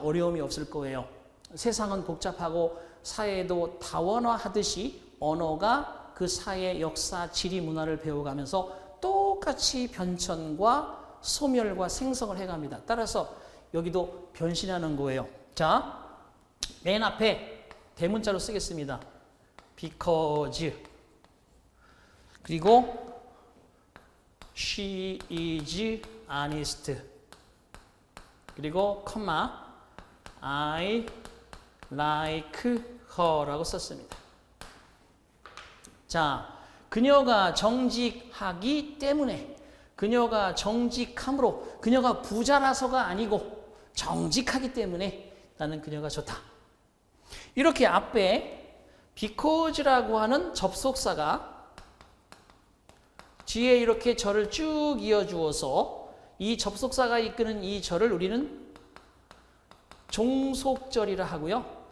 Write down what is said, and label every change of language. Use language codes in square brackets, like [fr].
[ko] 어려움이 없을 거예요. 세상은 복잡하고 사회도 다원화하듯이 언어가 그 사회 역사, 지리, 문화를 배워가면서 똑같이 변천과 소멸과 생성을 해갑니다. 따라서 여기도 변신하는 거예요. 자, 맨 앞에 대문자로 쓰겠습니다. [en] because 그리고 she is honest [ko] 그리고 컴마 [en] I like her라고 [ko] 썼습니다. 자, 그녀가 정직하기 때문에 그녀가 정직함으로 그녀가 부자라서가 아니고 정직하기 때문에 나는 그녀가 좋다. 이렇게 앞에 because라고 하는 접속사가 뒤에 이렇게 절을 쭉 이어주어서 이 접속사가 이끄는 이 절을 우리는 종속절이라 하고요.